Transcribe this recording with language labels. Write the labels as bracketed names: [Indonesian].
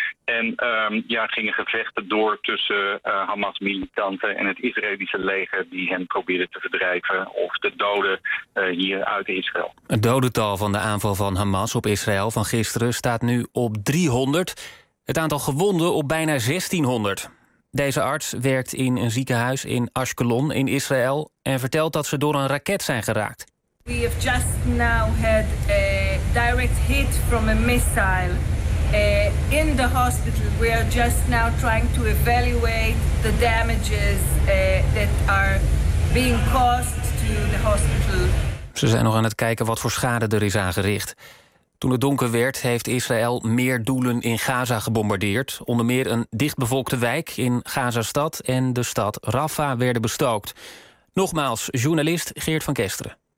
[Dutch] En gingen gevechten door tussen Hamas-militanten en het Israëlische leger die hen probeerden te verdrijven of te doden hier uit Israël. Het dodental van de aanval van Hamas op Israël van gisteren staat nu op 300. Het aantal gewonden op bijna 1600. Deze arts werkt in een ziekenhuis in Ashkelon in Israël en vertelt dat ze door een raket zijn geraakt. [English] We have just now had a direct hit from a missile in the hospital. We are just now trying to evaluate the damages that are being caused to the hospital. [Dutch] Ze zijn nog aan het kijken wat voor schade er is aangericht. Toen het donker werd, heeft Israël meer doelen in Gaza gebombardeerd. Onder meer een dichtbevolkte wijk in Gazastad en de stad Rafah werden bestookt. Nogmaals, journalist Geert van Kesteren.